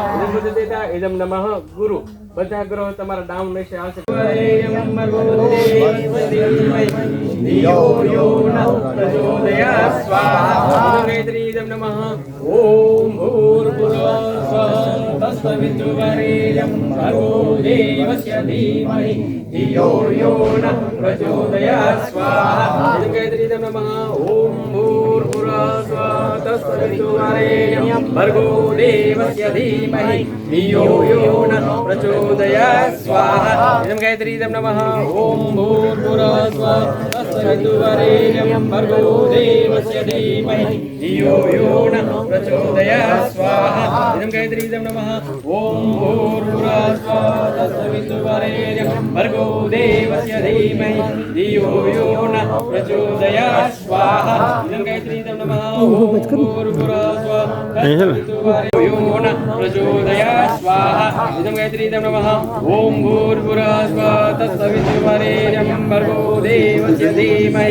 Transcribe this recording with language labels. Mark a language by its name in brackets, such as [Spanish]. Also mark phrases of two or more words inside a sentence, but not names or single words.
[Sanskrit] ઇદમ બુદ્ધિદેવતા ઇદમ નમઃ ગુરુ. [Gujarati] બધા ગ્રહો તમારા ડાઉન રહેશે આવશે. [Sanskrit] ઇદમ નમઃ. ઓમ ભૂર્ભુવઃ તત્સવિતુર્વરેણ્યં ભર્ગો દેવસ્ય ધીમહિ ધિયો યો ન પ્રચોદયાત્. સ્વાહા. ઇદમ નમઃ. ઓમ ભૂર્ભુવઃ તત્સવિતુર્વરેણ્યં ભર્ગો દેવસ્ય ધીમહિ ધિયો યો ન પ્રચોદયાત્. સ્વાહા. ઇદમ ગાયત્રી ઇદમ નમઃ. ઓમ ભૂર્ભુવઃ તત્સવિતુર્વરેણ્યં ભર્ગો દેવસ્ય ધીમહિ ધિયો યો ન પ્રચોદયાત્. સ્વાહા. ઇદમ ગાયત્રી ઇદમ નમઃ. ઓમ ભૂર્ભુવઃ તત્સવિતુર્વરેણ્યં ભર્ગો દેવસ્ય ધીમહિ ધિયો યો ન પ્રચોદયાત્. સ્વાહા. ઇદમ ગાયત્રી ઇદમ [Gujarati] અહીં છે ને [Sanskrit] प्रचोदयात् स्वाहा इदं गायत्रीदं नमः ॐ भूर्भुवः स्वः तत्सवितुर्वरेण्यं भर्गो देवस्य धीमहि